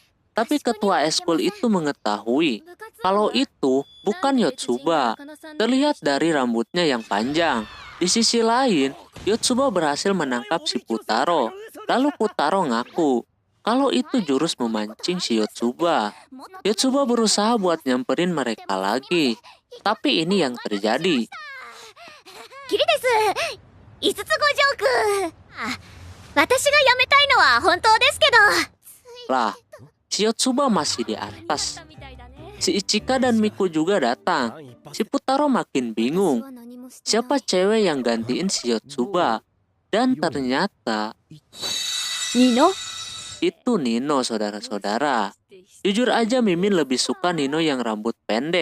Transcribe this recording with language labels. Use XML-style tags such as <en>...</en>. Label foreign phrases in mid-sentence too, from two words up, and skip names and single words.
<id>Tapi ketua eskul itu mengetahui Kalau itu bukan Yotsuba, terlihat dari rambutnya yang panjang. Di sisi lain, Yotsuba berhasil menangkap si Putaro. Lalu Putaro ngaku kalau itu jurus memancing si Yotsuba. Yotsuba berusaha buat nyamperin mereka lagi, tapi ini yang terjadi.</id> <ja>キリです。五つ子ジョーク。私がやめたいのは本当ですけど。</ja> <id>Lah, si Yotsuba masih di atas. Si Ichika dan Miku juga datang. Si Putaro makin bingung. Siapa cewek yang gantiin si Yotsuba? Dan ternyata Nino? itu Nino, saudara-saudara. Jujur aja Mimin lebih suka Nino yang rambut pendek.</id>